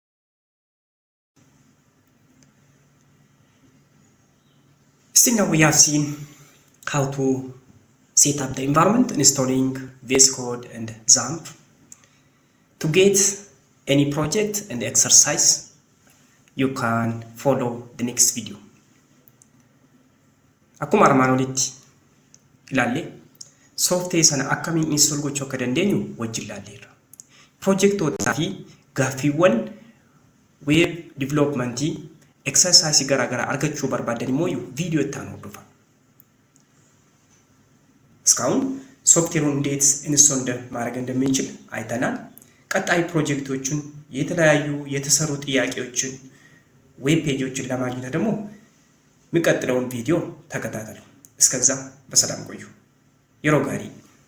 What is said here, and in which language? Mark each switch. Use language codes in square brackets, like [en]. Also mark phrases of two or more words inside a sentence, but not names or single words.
[en] Still now we have seen how to set up the environment, installing VS Code and XAMPP. To get any project and exercise, you can follow the next video. [om] Akkuma armaan olitti ilaalle software sana akkamiin install gochuu akka dandeenyu wajjin ilaalleerra. Projektootaa fi gaaffiiwwan [en] web development exercise [om] garaagaraa argachuu barbaadan immoo ቪዲዮ itti aanu hordofa. [am] እስካሁን ሶፍትዌሩን እንዴት ኢንስቶል ማድረግ እንደምንችል አይተናል። ቀጣይ ፕሮጀክቶችን የተለያዩ የተሰሩ ጥያቄዎችን [en] web pages [am] ለማግኘት ደግሞ የሚቀጥለውን ቪዲዮ ተከታተሉ። እስከዛ በሰላም ቆዩ። የሮጋሪ